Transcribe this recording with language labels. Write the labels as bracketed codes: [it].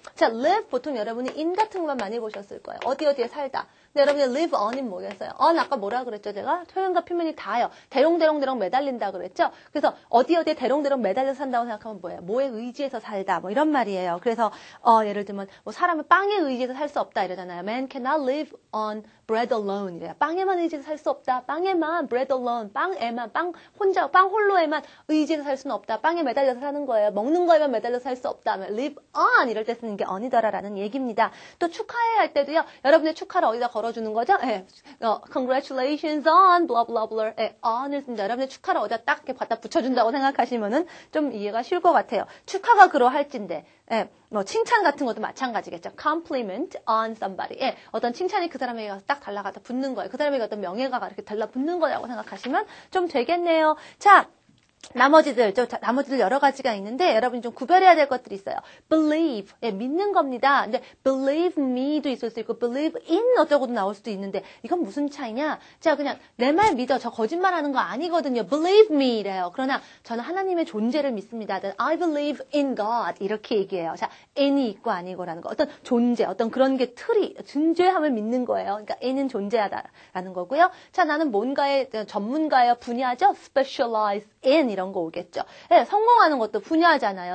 [ko] 자, live 보통 여러분이 in 같은 것만 많이 보셨을 거예요. 어디에 살다. 근데 여러분이 live on이 뭐겠어요? on 아까 뭐라 그랬죠? 제가 표현과 표면이 다요. 대롱대롱 매달린다 그랬죠? 그래서 어디에 대롱대롱 매달려서 산다고 생각하면 뭐예요? 뭐에 의지해서 살다. 이런 말이에요. 그래서 예를 들면 사람은 빵에 의지해서 살 수 없다 이러잖아요. [en] Man cannot live on bread alone [ko] 이래요. 빵에만 의지해서 살 수 없다. 빵에만 [en] bread alone. [ko] 빵에만 빵 홀로에만 의지해서 살 수는 없다. 빵에 매달려서 사는 거예요. 먹는 거에만 매달려서 살 수 없다. live on 이럴 때 쓰는 게 on이더라라는 얘기입니다. 또 축하해 할 때도요. 여러분의 축하를 어디다 걸어주는 거죠? [en] Congratulations on blah blah blah. [ko] on을 씁니다. 여러분의 축하를 어디다 딱 이렇게 갖다 붙여준다고 생각하시면은 좀 이해가 쉬울 것 같아요. 축하가 그러할진데. 칭찬 같은 것도 마찬가지겠죠. [en] compliment on somebody. [ko] 어떤 칭찬이 그 사람에게 가서 딱 달라가다 붙는 거예요. 그 사람에게 어떤 명예가 이렇게 달라붙는 거라고 생각하시면 좀 되겠네요. 자, 나머지들 여러 가지가 있는데 여러분이 좀 구별해야 될 것들이 있어요. believe, 믿는 겁니다. 근데 believe me도 있을 수 있고 believe in 어쩌고도 나올 수도 있는데 이건 무슨 차이냐? 자, 그냥 내 말 믿어. 저 거짓말하는 거 아니거든요. believe me 이래요. 그러나 저는 하나님의 존재를 믿습니다. [en] I believe in God [ko] 이렇게 얘기해요. 자, in이 있고 아니고라는 거. 어떤 존재, 어떤 그런 게 틀이, 존재함을 믿는 거예요. 그러니까 in은 존재하다라는 거고요. 자, 나는 뭔가의 전문가예요. 분야죠. specialize in 이런 거 오겠죠. 성공하는 것도 분야잖아요.